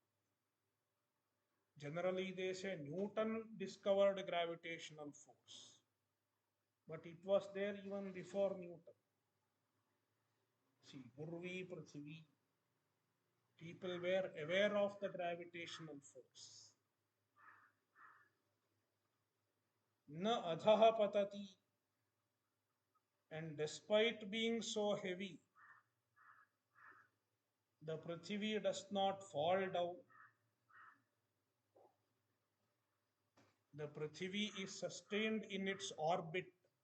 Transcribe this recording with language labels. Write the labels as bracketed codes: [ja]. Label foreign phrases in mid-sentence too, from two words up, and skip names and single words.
[en] Generally, they say Newton discovered gravitational force, but it was there even before Newton. See, [sa] Gurvi Prithivi, [en] people were aware of the gravitational force. [sa] न अधः पतति, [en] and despite being so heavy, the Prithvi does not fall down. The Prithvi is sustained in its orbit.